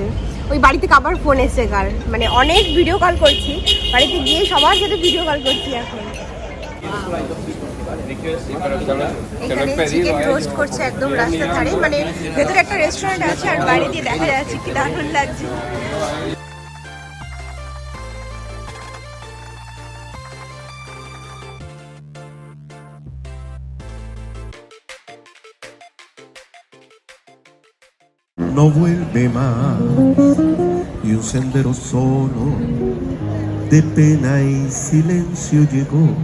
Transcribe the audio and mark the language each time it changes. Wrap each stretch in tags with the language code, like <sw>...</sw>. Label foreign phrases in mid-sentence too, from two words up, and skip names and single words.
<bn>ওই বাড়িতে আবার ফোন এসছে কার, মানে অনেক ভিডিও কল করছি, বাড়িতে গিয়ে সবার সাথে ভিডিও কল করছি এখন। এখানে চিকেন রোস্ট করছে একদম রাস্তার ধারে, মানে ভেতরে একটা রেস্টুরেন্ট আছে আর বাইরে দিয়ে দেখা যাচ্ছে, কি দারুণ লাগছে।</bn> <es>No vuelve más y un sendero solo de pena y silencio llegó</es>